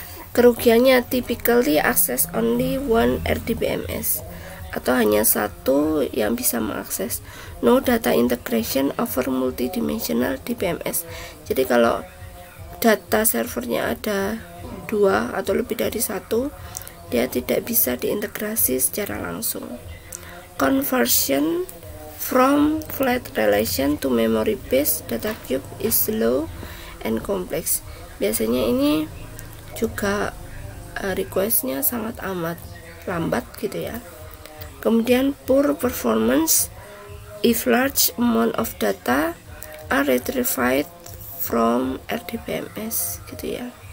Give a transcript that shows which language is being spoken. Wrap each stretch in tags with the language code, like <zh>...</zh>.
<id>Kerugiannya,</id> <en>typically access only one RDBMS</en> <id>atau hanya satu yang bisa mengakses.</id> <en>No data integration over multidimensional DBMS.</en> <id>Jadi kalau data servernya ada 2 atau lebih dari 1, dia tidak bisa diintegrasi secara langsung.</id> <en>Conversion from flat relation to memory based data cube is slow and complex.</en> <id>Biasanya ini juga requestnya sangat amat lambat gitu ya.</id> <en>Kemudian poor performance if large amount of data are retrieved from RDBMS</en> <id>gitu ya.</id>